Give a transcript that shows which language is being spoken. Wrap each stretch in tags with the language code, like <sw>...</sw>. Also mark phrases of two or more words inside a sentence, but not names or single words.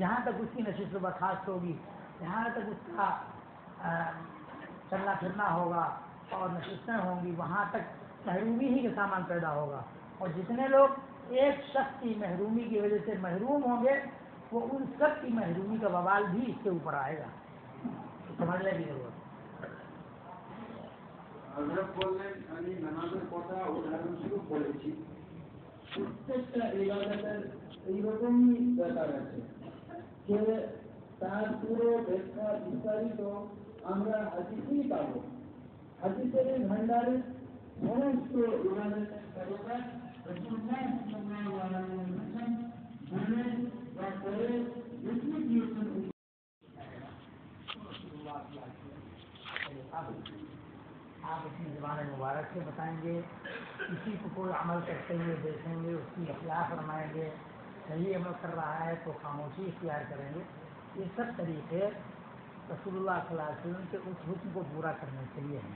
<ur>جہاں تک اس کی نشست و برخاست ہوگی, جہاں تک اس کا چلنا پھرنا ہوگا اور نشستیں ہوں گی, وہاں تک محرومی ہی کا سامان پیدا ہوگا. اور جتنے لوگ ایک شخص کی محرومی کی وجہ سے محروم ہوں گے, وہ ان سب کی محرومی کا وبال بھی اس کے اوپر آئے گا. سمجھنے کی ضرورت ہے.</ur> <bn>حضرت বললেন আমি নামাজের কথা উদাহরণস্বরূপ বলেছি. প্রত্যেকটা ইবাদতের এইরকমই ব্যাপার আছে যে তার পুরো ব্যাখ্যা বিস্তারিত আমরা হাদিসেই পাব. হাদিসের ভান্ডারে সমস্ত ইবাদতের তরিকা রাসূলুল্লাহ</bn> <ar>صلى الله عليه وسلم</ar> <bn>বলেন বা করে লিখে দিয়েছেন.</bn> <ur>آپ اپنی زبان مبارک سے بتائیں گے, کسی کو کوئی عمل کرتے ہوئے دیکھیں گے, اس کی اصلاح فرمائیں گے, صحیح عمل کر رہا ہے تو خاموشی اختیار کریں گے. یہ سب طریقے رسول اللہ</ur> <ar>صلی اللہ علیہ وسلم</ar> <ur>کے اس حکم کو پورا کرنے کے لیے ہیں.</ur>